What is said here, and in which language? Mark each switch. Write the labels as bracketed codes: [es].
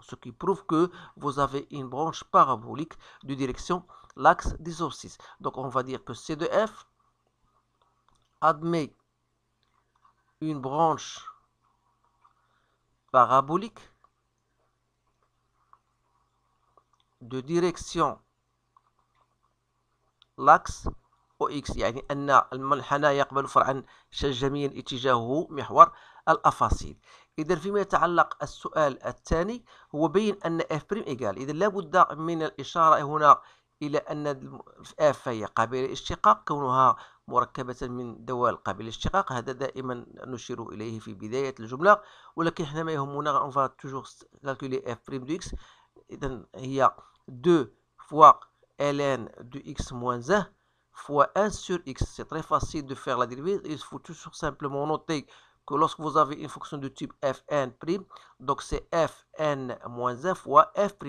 [fr] Ce qui prouve que vous avez une branche parabolique de direction l'axe des abscisses. Donc on va dire que C de f admet une branche parabolique [ar] de direction l'axe OX، يعني أن المنحنى يقبل فرعا شجميا اتجاهه محور الأفاصيل. إذا فيما يتعلق السؤال الثاني هو بين أن f' إيجال، إذا لابد من الإشارة هنا إلى أن f هي قابلة للاشتقاق كونها مركبة من دوال قابلة للاشتقاق، هذا دائما نشير إليه في بداية الجملة، ولكن احنا ما يهمنا on va toujours calculer f' de x. [fr] إذا هي 2 fois ln de x moins 1 fois 1 sur x. C'est très facile de faire la dérivée. Il faut toujours simplement noter que lorsque vous avez une fonction de type fn', donc c'est fn moins 1 fois f'.